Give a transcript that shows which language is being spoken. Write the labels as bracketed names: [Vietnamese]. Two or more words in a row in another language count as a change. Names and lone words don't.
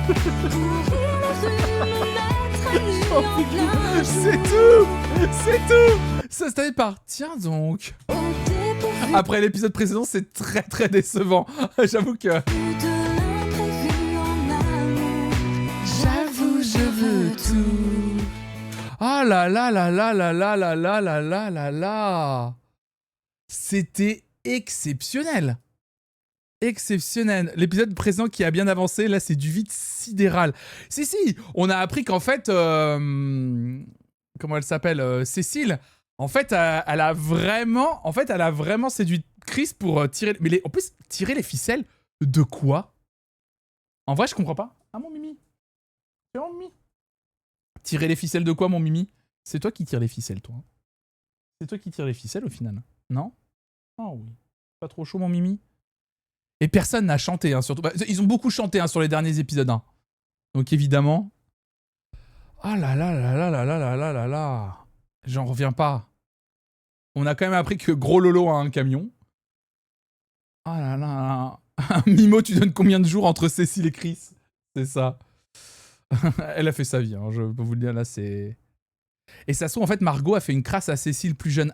[French] Courir les rues, me mettre à nu en plein C'est jour. tout. C'est tout. Ça se termine par tiens donc. Au dépourvu Après l'épisode précédent, c'est très très décevant. J'avoue que... de l'imprévu en amour. J'avoue, je veux tout. Ah là là là là là là là là là là là là. C'était exceptionnel. Exceptionnel. L'épisode précédent qui a bien avancé, là c'est du vide sidéral. Si, on a appris qu'en fait... comment elle s'appelle Cécile. En fait, elle a vraiment séduit Chris pour tirer... Mais en plus, tirer les ficelles de quoi? En vrai, je comprends pas. Ah mon Mimi. C'est mon Mimi. Tirer les ficelles de quoi, mon Mimi? C'est toi qui tires les ficelles, toi. C'est toi qui tires les ficelles, au final. Non? Oh oui. Pas trop chaud, mon Mimi? Et personne n'a chanté, hein, surtout. Bah, ils ont beaucoup chanté hein, sur les derniers épisodes. Hein. Donc, évidemment... Ah là là là là là là là là là là. J'en reviens pas. On a quand même appris que Gros Lolo a un camion. Ah là là là. Mimo, tu donnes combien de jours entre Cécile et Chris? C'est ça. Elle a fait sa vie, hein, je peux vous le dire, là, c'est... Et ça se trouve, en fait, Margot a fait une crasse à Cécile plus jeune.